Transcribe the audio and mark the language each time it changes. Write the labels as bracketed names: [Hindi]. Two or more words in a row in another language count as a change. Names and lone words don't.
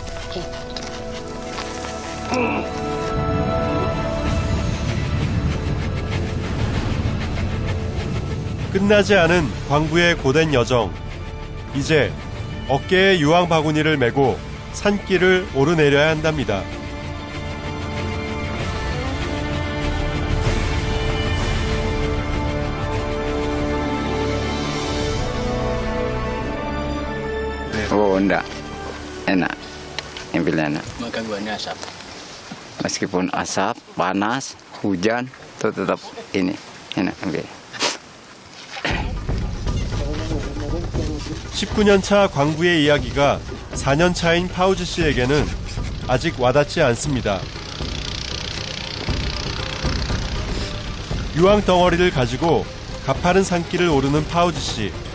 [Korean] 끝나지 않은 광부의 고된 여정. 이제 어깨에 유황 바구니를 메고 산길을 오르내려야 한답니다. [Indonesian] Oh, enggak. Enak. Nyempilnya enak. Gangguannya asap. Meskipun asap, panas, hujan, itu tetap ini. Enak. Okay. [Korean] 19년차 광부의 이야기가 4년차인 파우즈 씨에게는 아직 와닿지 않습니다. 유황 덩어리를 가지고 가파른 산길을 오르는 파우즈 씨.